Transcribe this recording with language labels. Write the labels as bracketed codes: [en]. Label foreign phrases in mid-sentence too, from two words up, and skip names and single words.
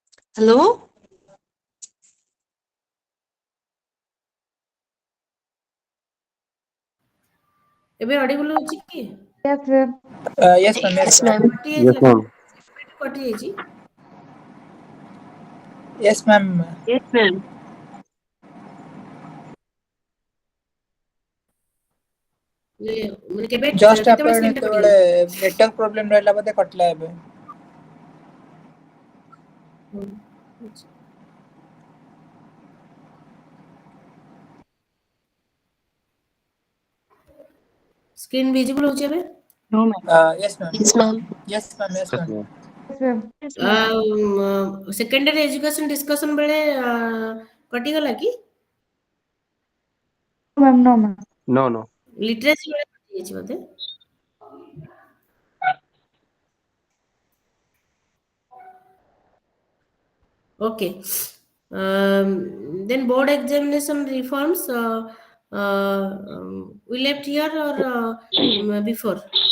[en] Hello? [or] ଏବେ ଅଡିବୁଲ ହଉଛି କି? [en] Yes, ma'am. Yes, ma'am. Yes, Yes, ma'am. ma'am. [or] କଟି [en] Yes, [or] ଯାଇଥିଲା [en] ma'am. [or] କଟି ଯାଇଛି। [en] Yes, ma'am. Yes, ma'am. [or] ମାନେ କେବେ [en] Just [or] କେତେବେଳେ [en] after [or] ସ୍କ୍ରିନ୍ ଟା ଯେତେବେଳେ କଟିଗଲା? [en] network problem [or] ରହିଲା ବୋଧେ କଟିଲା ଏବେ। [en] screen visible [or] ହଉଛି ଏବେ? [en] No, ma'am. Yes, ma'am. Yes, ma'am. Yes, ma'am. Yes, Yes, ma'am. ma'am. Yes, ma'am. Yes, ma'am. secondary education discussion [or] ବେଳେ କଟିଗଲା କି? [en] No, ma'am. No, ma'am. No, no. [or] ଲିଟରେସି ବେଳେ କଟିଯାଇଛି ବୋଧେ। Okay. [en] Then board examination reforms. We left here or before?